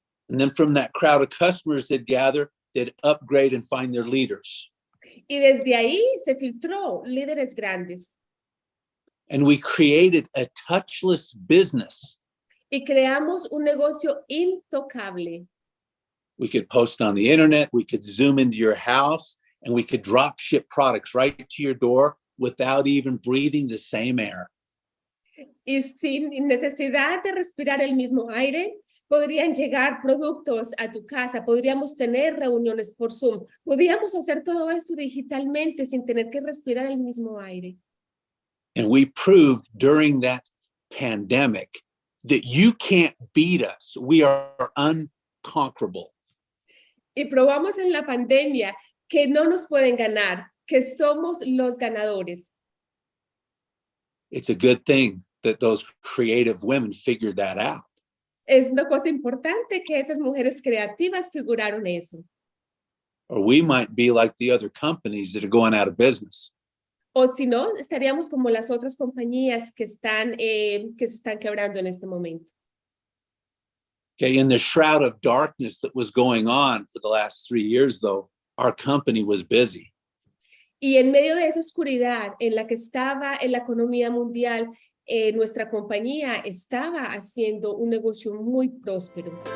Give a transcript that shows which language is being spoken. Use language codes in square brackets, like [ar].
[en] And then from that crowd of customers that gather, they'd upgrade and find their leaders. [es] Y desde ahí se filtró líderes grandes. [en] And we created a touchless business. [es] Y creamos un negocio intocable. [en] We could post on the internet, we could zoom into your house, and we could drop ship products right to your door without even breathing the same air. [es] Y sin necesidad de respirar el mismo aire, podrían llegar productos a tu casa, podríamos tener reuniones por Zoom, podríamos hacer todo esto digitalmente sin tener que respirar el mismo aire. [en] And we proved during that pandemic that you can't beat us. We are unconquerable. [es] Y probamos en la pandemia que no nos pueden ganar, que somos los ganadores. [en] It's a good thing that those creative women figured that out. [es] Es una cosa importante que esas mujeres creativas figuraron eso. [en] Or we might be like the other companies that are going out of business. [es] O si no, estaríamos como las otras compañías que se están quebrando en este momento. [en] Okay, in the shroud of darkness that was going on for the last 3 years, though, our company was busy. [es] Y en medio de esa oscuridad en la que estaba en la economía mundial, nuestra compañía estaba haciendo un negocio muy próspero.